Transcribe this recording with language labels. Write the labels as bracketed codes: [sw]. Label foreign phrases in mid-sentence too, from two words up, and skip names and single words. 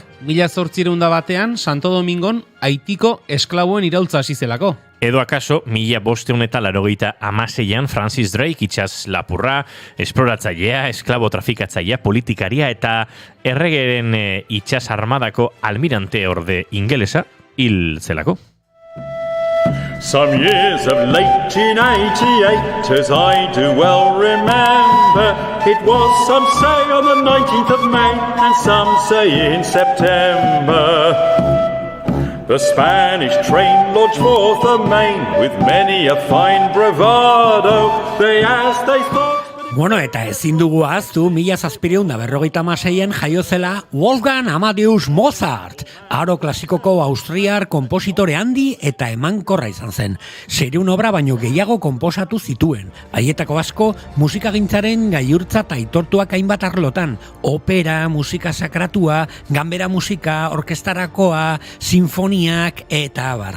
[eu] 1800 batean, Santo Domingon, Haitiko esklaboen iraultza hasi zelako. Edo akaso, 1586an Francis Drake itsas lapurra, esploratzailea, esklabo trafikatzailea, politikaria eta erregeren itsas armadako almirante orde ingelesa hil zelako. [en] Some years of 1888, as I do well remember, it was some say on the 19th of May, and some say in September. The Spanish train launched forth amain, with many a fine bravado, they as they thought... [eu] Bueno, eta ezin dugu ahaztu 1756an jaio zela Wolfgang Amadeus Mozart, aro klasikoko austriar konpositore handi eta emankorra izan zen. 600 obra baino gehiago konposatu zituen. Haietako asko musikagintzaren gailurtzat aitortuak hainbat arlotan, opera, musika sakratua, ganbera musika, orkestarakoa, sinfoniak eta abar.